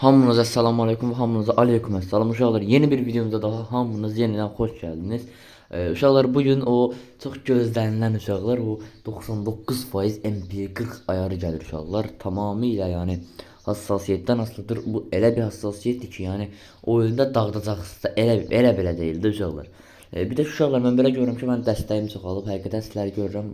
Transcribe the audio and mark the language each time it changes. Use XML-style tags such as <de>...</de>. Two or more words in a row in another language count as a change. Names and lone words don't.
<tr>Hamınıza</tr> <ar>سلام عليكم</ar> <tr>ve hamınıza</tr> <ar>عليكم السلام</ar> <tr>uşaqlar. Yeni bir videomuzda daha hamınız yeniden hoş geldiniz.</tr> <az>Uşaqlar bugün o çok gözlənilən uşaqlar o 99% MP40 ayarı gəlir uşaqlar. Tamamilə yəni hassasiyyətdən asılıdır. Bu elə bir hassasiyyətdir ki, yəni oyunda dağıdacaqsınız da elə belə deyildi uşaqlar. Bir də uşaqlar mən belə görürəm ki, mən dəstəyim çoxalıb. Həqiqətən sizləri görürəm.</az>